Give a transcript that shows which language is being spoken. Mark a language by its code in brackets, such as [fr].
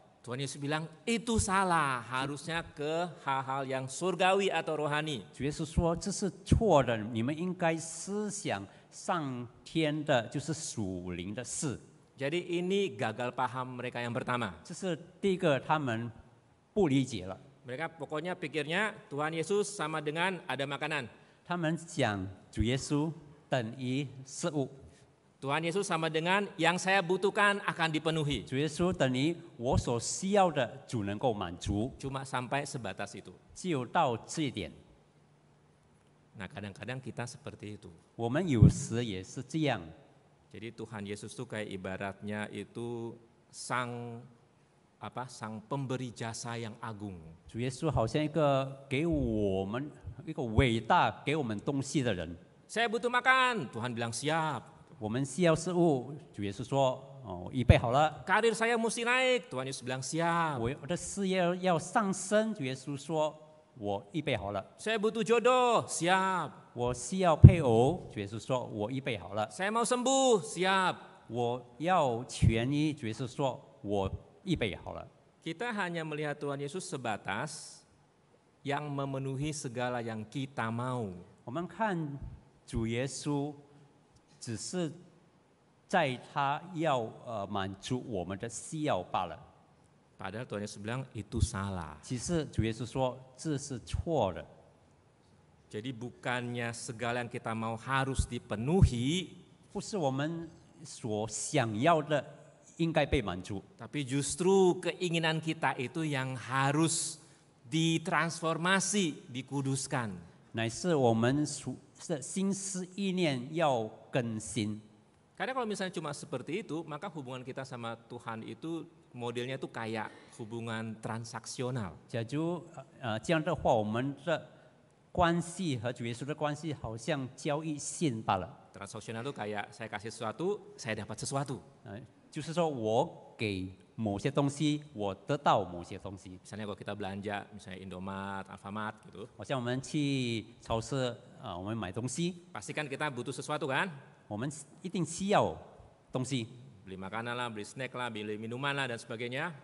[id] Tuhan Yesus bilang itu salah, harusnya ke hal-hal yang surgawi atau rohani. [zh] 主耶稣说这是错的，你们应该思想上天的，就是属灵的事。 [id] Jadi ini gagal paham mereka yang pertama. [zh] 这是第一个，他们不理解了。 [id] Mereka pokoknya pikirnya Tuhan Yesus sama dengan ada makanan. [zh] 他们讲主耶稣等于食物， [id] Tuhan Yesus sama dengan yang saya butuhkan akan dipenuhi. [zh] 主耶稣等于我所需要的主能够满足， [id] Cuma sampai sebatas itu. [zh] 就到这一点。 [id] Nah kadang-kadang kita seperti itu. [zh] 我们有时也是这样。 [id] Jadi Tuhan Yesus tuh kayak ibaratnya itu sang pemberi jasa yang agung. [zh] 主耶稣好像一个给我们一个伟大给我们东西的人。 [id] Saya butuh makan, Tuhan bilang siap. [zh] 我们需要食物，主耶稣说：“哦，预备好了。 [id] Karir saya mesti naik, Tuhan Yesus bilang siap. [zh] 我的事业要上升。” 主耶稣说：“我预备好了。 [id] Saya butuh jodoh, siap. [zh] 我需要配偶。” 主耶稣说：“我预备好了。 [id] Saya mau sembuh, siap. [zh] 我要痊愈。” 主耶稣说：“我预备好了。” [id] Kita hanya melihat Tuhan Yesus sebatas yang memenuhi segala yang kita mau. [zh] 我们看主耶稣，只是在他要满足我们的需要罢了。 [id] Padahal Tuhan Yesus bilang itu salah. [zh] 其实主耶稣说这是错的。 [id] Jadi bukannya segala yang kita mau harus dipenuhi, [zh] 不是我们所想要的应该被满足， [id] tapi justru keinginan kita itu yang harus ditransformasi, dikuduskan. [zh] 乃是我们的心思意念要更新。 [id] Karena kalau misalnya cuma seperti itu, maka hubungan kita sama Tuhan itu modelnya tuh kayak hubungan transaksional. [zh] 假如这样的话，我们的关系和主耶稣的关系好像交易性罢了。 [id] Transaksional tuh kayak saya kasih sesuatu, saya dapat sesuatu. [zh] 就是说我给某些东西，我得到某些东西。 [id] Misalnya kalau kita belanja, misalnya Indomaret, Alfamart gitu, [zh] 好像我们去超市我们买东西， [id] pasti kan kita butuh sesuatu kan? [zh] 我们一定需要东西， [id] Beli makanan lah, beli snack lah, beli minuman lah dan sebagainya.